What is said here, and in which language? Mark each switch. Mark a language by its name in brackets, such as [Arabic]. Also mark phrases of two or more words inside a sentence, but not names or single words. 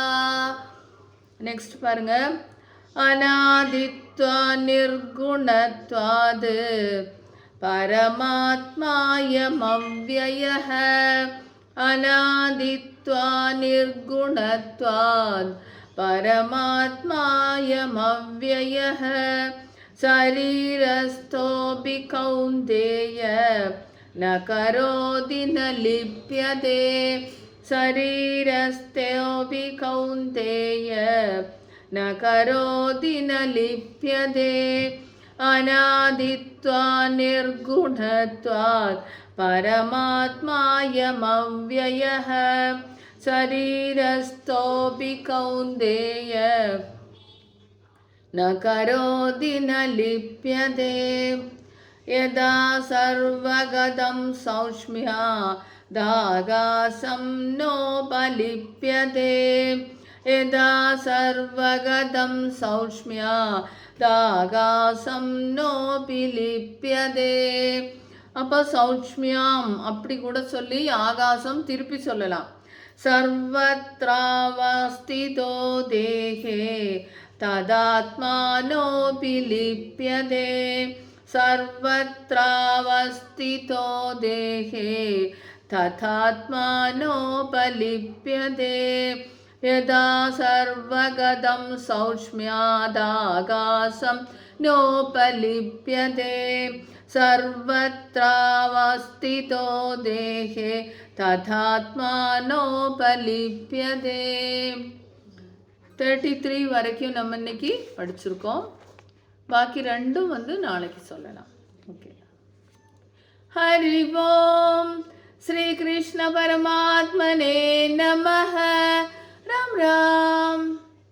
[Tamil] நெக்ஸ்ட் பாருங்க, [Sanskrit] अनादित्वा निर्गुणत्वात् परमात्मायम् अव्ययः अनादित्वा निर्गुणत्वात् परमात्मायम् अव्ययः शरीरस्थोऽपि कौन्तेय न करोति न लिप्यते शरीरस्थोऽपि कौन्तेय न करोति न लिप्यते अनादित्वा निर्गुणत्वात् परमात्मायम् अव्ययः शरीरस्थोऽपि कौन्तेय न करोति न लिप्यते यथा सर्वगतं सौक्ष्म्या दाकाशं नोपलिप्यते यथा सर्वगतं सौक्ष्म्या दाकाशं नोपलिप्यते. [Tamil] அப்போ சௌச்ச்ம்யாம் அப்படி கூட சொல்லி ஆகாசம் திருப்பி சொல்லலாம். [Sanskrit] सर्वत्रावस्थितो देहे तथात्मानोपि लिप्यते सर्वत्रावस्थितो देहे तथात्मानोपलिप्यते यदा सर्वगतं सौक्ष्म्यादाकाशं नोपलिप्यते सर्वत्रावस्थितो देहे तथात्मानोपलिप्यते. [Tamil] 33 வரைக்கும் நம்ம இன்னைக்கு படிச்சிருக்கோம். பாக்கி ரெண்டும் நாளைக்கு சொல்லலாம். ஓகே. [Sanskrit] हरि ओम्। श्री कृष्ण परमात्मने नमः. ராம் ராம்.